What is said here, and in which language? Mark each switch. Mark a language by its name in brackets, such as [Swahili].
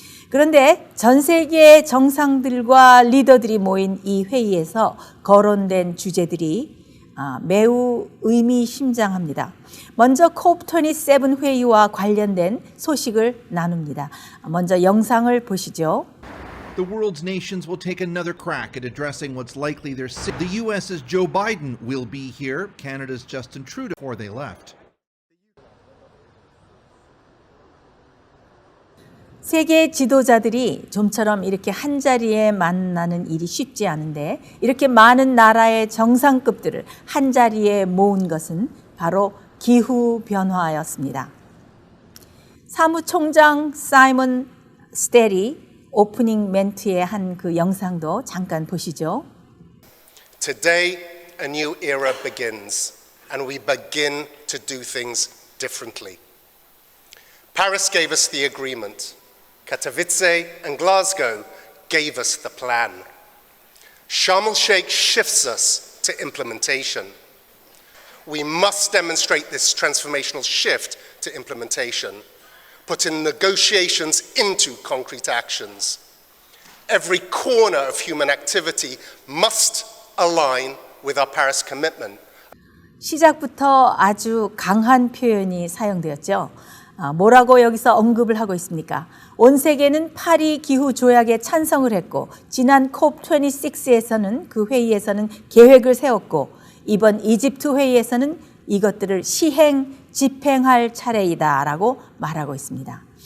[Korean] 그런데 전 세계의 정상들과 리더들이 모인 이 회의에서 거론된 주제들이 매우 의미심장합니다. 먼저 COP27 회의와 관련된 소식을 나눕니다. 먼저 영상을 보시죠. [English] The world's nations will take another crack at addressing what's likely their The US's Joe Biden will be here. Canada's Justin Trudeau before they left. [Korean] 세계 지도자들이 좀처럼 이렇게 한자리에 만나는 일이 쉽지 않은데 이렇게 많은 나라의 정상급들을 한자리에 모은 것은 바로 기후변화였습니다. 사무총장 사이먼 스테리 오프닝 멘트의 한 그 영상도 잠깐 보시죠. [English] Today, a new era begins, and we begin to do things differently. Paris gave us the agreement. Katowice and Glasgow gave us the plan. Sharm el-Sheikh shifts us to implementation. We must demonstrate this transformational shift to implementation, put in negotiations into concrete actions. Every corner of human activity must align with our Paris commitment. [Korean] 시작부터 아주 강한 표현이 사용되었죠. 뭐라고 여기서 언급을 하고 있습니까? 온 세계는 파리 기후 조약에 찬성을 했고 지난 COP26에서는 그 회의에서는 계획을 세웠고 이번 이집트 회의에서는 이것들을 집행할 차례이다라고 말하고 있습니다.